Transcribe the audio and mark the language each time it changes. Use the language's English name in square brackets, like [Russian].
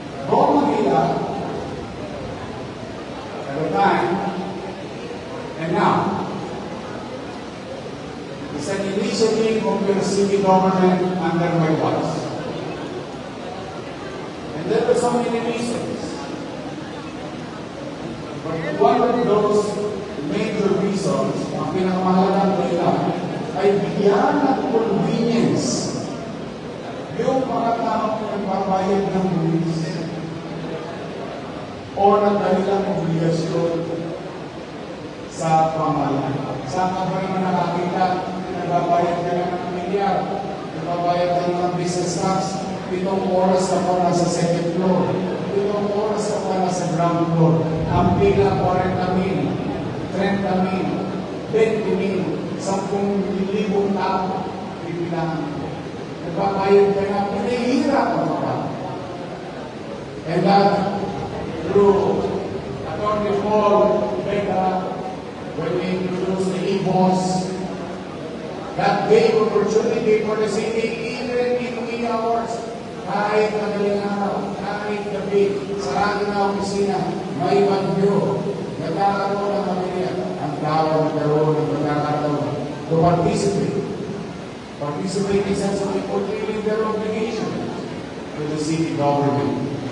[English] Go Manila, at the time, and now, it's an initiative of your city government under my watch. And there were so many reasons. But one of those major reasons, [Filipino] ang pinakamahalagang dahilan, ay bigyan ng convenience yung mga taong nagbabayad ng buwis o nagdahilang obligasyon sa pamahalaan. Saan ka ba naman nakakita? Nagbabayad ka lang ng milyar, nagbabayad ka lang ng business tax, 7 oras ka pa nasa second floor, 7 oras ka pa nasa ground floor, ang pila 40,000, 30,000, 20,000, 10,000 tao, bibilangan ko. Nagbabayad ka na, pinahihirap ka pa. [English] And that, through Attorney Paul Vega, when we introduced the e-boss, that gave opportunity for the city even in wee hours. [Filipino] Kahit madaling araw, kahit gabi, sarado na opisina, may bagyo, nagkakaroon ng pamilya, ang tao nagkaroon ng pagkakaroon [English] to participate. Participate in sense of fulfilling their obligation to the city government.